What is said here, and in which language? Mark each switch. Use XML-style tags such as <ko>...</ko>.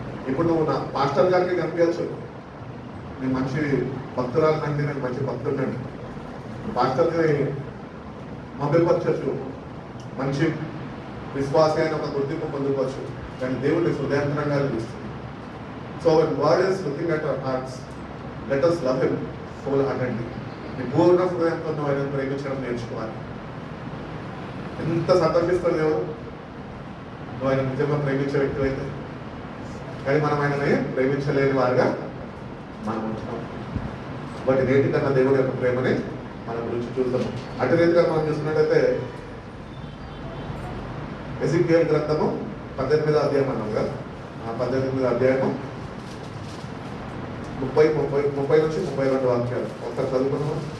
<te>ఇప్పుడు నువ్వు నా పాస్టర్ గారికి కనిపించచ్చు, నేను మంచి భక్తురాలు కంటే నేను మంచి భక్తుడండి, పాస్టర్ని మభ్యపరచచ్చు, మంచి విశ్వాస అయిన ఒక గుర్తింపు పొందుకోవచ్చు. కానీ దేవుడి హృదయాంతరంగా చూస్తుంది.</te> <en>So when God is looking at our hearts, let us love him wholeheartedly.</en> <te>నీ పూర్ణ హృదయంతో నువ్వు ఆయన ప్రేమించడం నేర్చుకోవాలి. ఎంత సంతోషిస్తాడు దేవుడు నువ్వు ఆయన నిజంగా ప్రేమించే వ్యక్తి అయితే. కానీ మనం ఆయనని ప్రేమించలేని వారుగా మనం ఉంటున్నాం. బట్ నేటి కన్నా దేవుడి యొక్క ప్రేమని మన గురించి చూద్దాం. అటు రీతిగా మనం చూసినట్టయితే ఎజికియేలు గ్రంథము 18వ అధ్యాయం అన్నాం కదా, ఆ 18వ అధ్యాయము 30 నుంచి 32 వాక్యాలు ఒకసారి చదువుకున్నాము.</te>